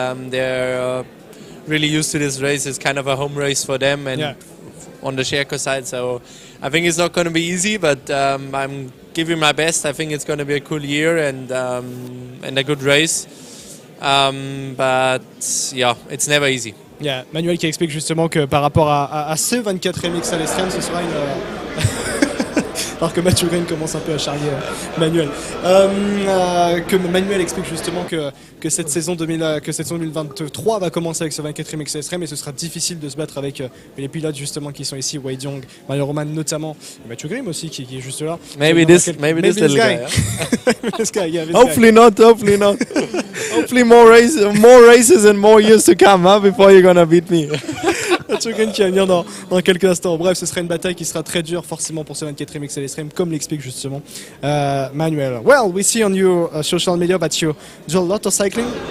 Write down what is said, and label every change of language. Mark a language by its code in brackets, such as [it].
[en] They're really used to this race. It's kind of a home race for them, and on the Sherco side, so I think it's not going to be easy, but I'm giving my best. I think it's going to be a cool year and a good race, but yeah, it's never easy. [fr] Yeah, Manuel qui explique justement que par rapport à ce 24 MX ALESTREM, ce sera une... Alors que Mathieu Green commence un peu à charrier Manuel. Que Manuel explique justement que cette saison 2023 va commencer avec ce 24e MX ALESTREM, et ce sera difficile de se battre avec les pilotes justement qui sont ici, Wade Young, Mario Roman notamment, et Mathieu Grimm aussi qui est juste là. [en] Maybe this little guy. This guy, yeah, this Hopefully not. Hopefully more races and more years to come, before you're gonna beat me. [fr] Mathieu Green qui va venir dans quelques instants. Bref, ce sera une bataille qui sera très dure forcément pour ce 24e MX ALESTREM, comme l'explique justement Manuel. [en] Well, we see on your social media that you do a lot of cycling.